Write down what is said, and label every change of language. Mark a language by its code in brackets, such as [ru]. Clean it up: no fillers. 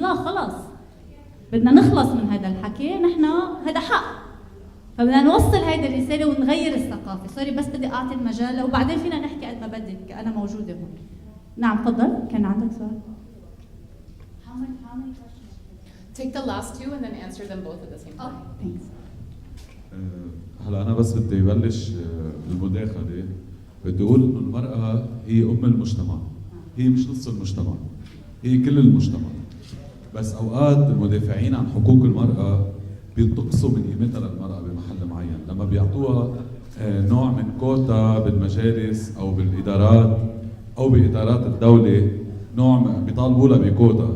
[ar] لا خلاص بدنا نخلص من هذا الحكي، نحن هذا حق، فبدنا نوصل هيدي الرساله ونغير الثقافه. سوري بس بدي اعطي المجال وبعدين فينا نحكي قد ما بدك، انا موجوده هون. نعم تفضل، كان عندك سؤال؟ [en] How many questions? Take the last two and then answer them both at the same time. Okay, thanks. [ar] هلا أنا بس بدي بلش المداخلة، بدي أقول إنه المرأة هي أم المجتمع، هي مش نص المجتمع، هي كل المجتمع. بس أوقات المدافعين عن حقوق المرأة بينتقصوا من قيمتها للمرأة بمحل معين، لما بيعطوها نوع من كوتا بالمجالس أو بالإدارات أو بإدارات الدولة، نوع بيطالبوا لها بكوتا.